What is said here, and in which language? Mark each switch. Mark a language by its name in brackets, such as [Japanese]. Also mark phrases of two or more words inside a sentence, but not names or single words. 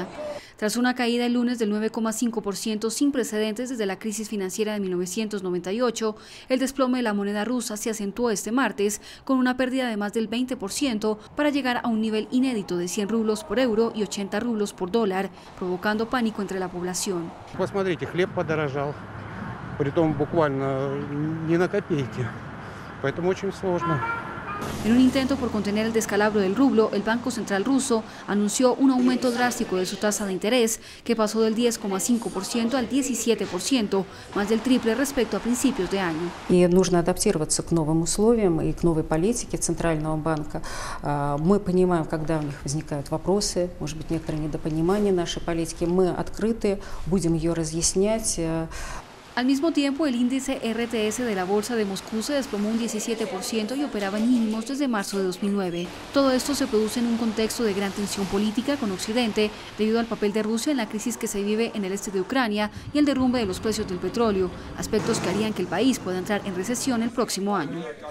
[Spanish] Tras una caída el lunes del 9,5% sin precedentes desde la crisis financiera de 1998, el desplome de la moneda rusa se acentuó este martes con una pérdida de más del 20% para llegar a un nivel inédito de 100 rublos por euro y 80 rublos por dólar, provocando pánico entre la población. [Russian] Посмотрите, хлеб подорожал, притом буквально не на копейки, поэтому очень сложно. [Spanish] En un intento por contener el descalabro del rublo, el Banco Central ruso anunció un aumento drástico de su tasa de interés, que pasó del 10,5% al 17%, más del triple respecto a principios de año. [Russian] И нужно адаптироваться к новым условиям и к новой политике Центрального банка. Мы понимаем, когда у них возникают вопросы, может быть, некоторые недопонимания нашей политики. Мы открыты, будем ее разъяснять. [Spanish] Al mismo tiempo, el índice RTS de la Bolsa de Moscú se desplomó un 17% y operaba en mínimos desde marzo de 2009. Todo esto se produce en un contexto de gran tensión política con Occidente debido al papel de Rusia en la crisis que se vive en el este de Ucrania y el derrumbe de los precios del petróleo, aspectos que harían que el país pueda entrar en recesión el próximo año.